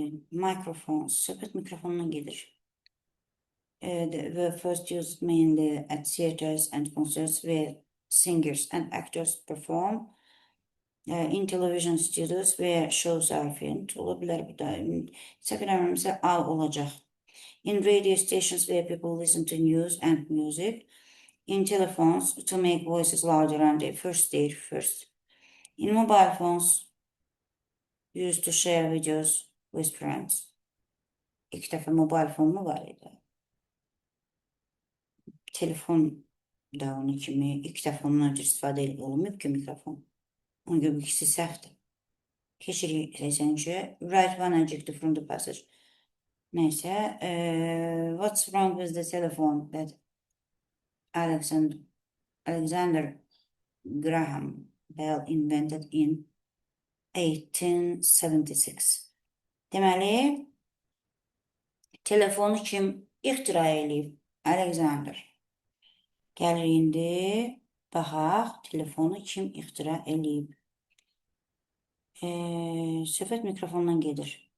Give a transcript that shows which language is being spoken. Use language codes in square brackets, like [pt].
[en] Microphones, [az] söhbət mikrofondan gedir. [en] They were first used mainly at theaters and concerts where singers and actors perform. In television studios where shows are filmed. [az] Ola bilər bu da. Səhv eləmirəmsə A olacaq. [en] In radio stations where people listen to news and music. In telephones to make voices louder and they first. In mobile phones used to share videos with friends. [az] İlk dəfə [en] mobile phone [az] mu var idi? Telefon da onun kimi ilk dəfə ondan öncə istifadə olunmayıb ki, mikrofon. Ona görə bu ikisi səhvdir. Keçirik 80-ci. [en] Write one adjective from the passage. Neyse. What's wrong with the telephone that Alexander Graham Bell invented in 1876? [az] Deməli, telefonu kim ixtira eləyib? Alexander. Gəlir indi, baxaq, telefonu kim ixtira eləyib? Söhbət mikrofondan gedir.